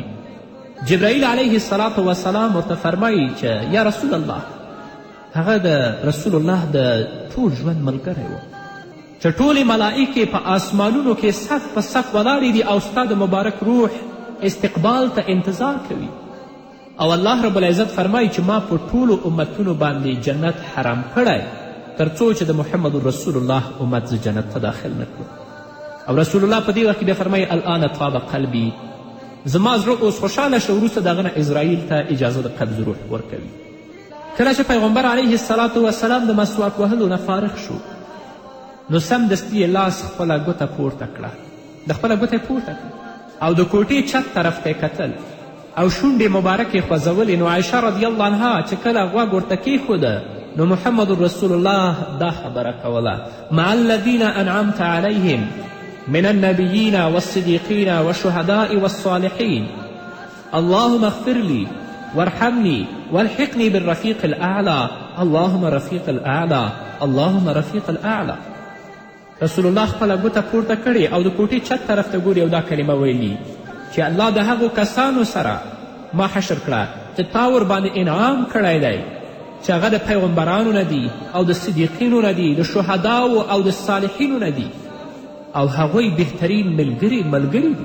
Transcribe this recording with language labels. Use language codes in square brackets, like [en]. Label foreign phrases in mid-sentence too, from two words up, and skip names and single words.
[ps] جبرائیل [ar] علیه الصلاة وسلام [ps] ورته فرمایي چې [ar] یا رسول الله، [ps] هغه د رسول الله د ټول ژوند ملګری و چې ټولې ملائکې په آسمانونو کې صف په صف ولاړې دي او ستا د مبارک روح استقبال ته انتظار کوي. او [ar] الله رب العزت [ps] فرمایي چې ما په ټولو امتونو باندې جنت حرام کړی تر څو چې د محمد رسول الله امت زه جنت ته داخل نه کړو. او رسول الله په دې وخت کې بیا فرمایي [ar] الآن طاب قلبي، [ps] زما زړه اوس خوشحاله شه. وروسته د هغه نه اسرائیل ته اجازه د قبض روح ورکوي. کله چې پیغمبر [ar] علیه الصلاة وسلام [ps] د مسواک وهلو نه فارغ شو نو سمدستي یې لاس خپله ګوته پورته کړه، د خپله ګوته یې پورته کړه او د کوټې چت طرف ته یې کتل او شونډې مبارکې خوځولې. نو عایشه [ar] رضی الله عنها [ps] چې کله غوږ ورته کیښوده نو محمد رسول الله دا خبره کوله: [ar] مع الذین انعمت علیهم من النبیین والصدیقین والشهداء والصالحین اللهم اغفر لی وارحمني والحقني بالرفيق الأعلى اللهم رفيق الأعلى اللهم رفيق الأعلى. [ps] رسول الله خپله ګوته پورته کړې او د کوټې چت طرف ته ګوري او دا کلمه ویلي چې الله د هغو کسانو سره ما حشر کړه چې تا ورباندې انعام کړی دی چې هغه د پیغمبرانو نه دي او د صدیقینو نه دي، د شهداو او د صالحینو نه دي او هغوی بهترین ملګري دي.